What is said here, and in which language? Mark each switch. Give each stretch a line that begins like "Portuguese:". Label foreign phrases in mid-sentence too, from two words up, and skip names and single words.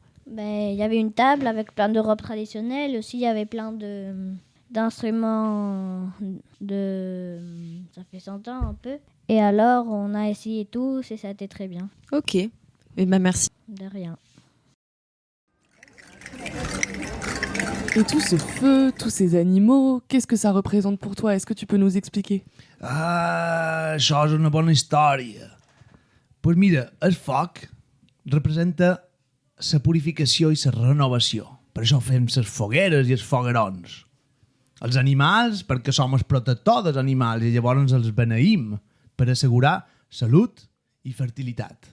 French: Il y avait une table avec plein de robes traditionnelles. Aussi, il y avait plein d'instruments ça fait 100 ans un peu. Et alors, on a essayé tout et ça a été très bien. Ok. Eh ben merci. De rien. Et tout ce feu, tous ces animaux, qu'est-ce que ça représente pour toi? Est-ce que tu peux nous expliquer?
Catalan: Ah, això és una bona història. Pues mira, el foc representa la purificació i la renovació. Per això fem les fogueres i els foguerons. Els animals, perquè som els protectors dels animals i llavors els beneïm per assegurar salut i fertilitat.